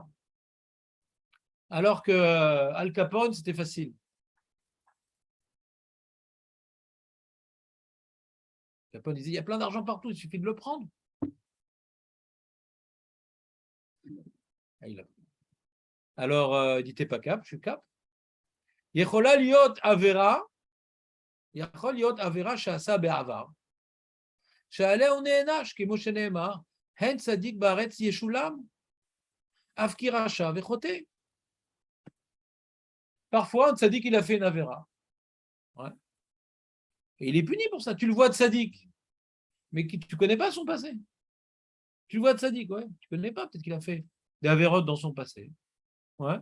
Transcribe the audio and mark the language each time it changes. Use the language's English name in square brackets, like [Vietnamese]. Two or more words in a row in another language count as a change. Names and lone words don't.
[French] Alors que Al Capone, c'était facile. Capone disait, il y a plein d'argent partout, il suffit de le prendre. Alors, il dit, t'es pas cap, je suis cap. [Hebrew] יכולה להיות עבירה שעשה בעבר. שעליה הוא נענש, כמו שנאמר, הן צדיק בארץ ישולם, אף כי רשע וחוטא. [French] Parfois, un tzaddik, il a fait une avéra. Ouais. Et il est puni pour ça. Tu le vois de sadique, mais tu ne connais pas son passé. Tu le vois de sadique, ouais. Tu ne connais pas, peut-être qu'il a fait des avérotes dans son passé. Ouais.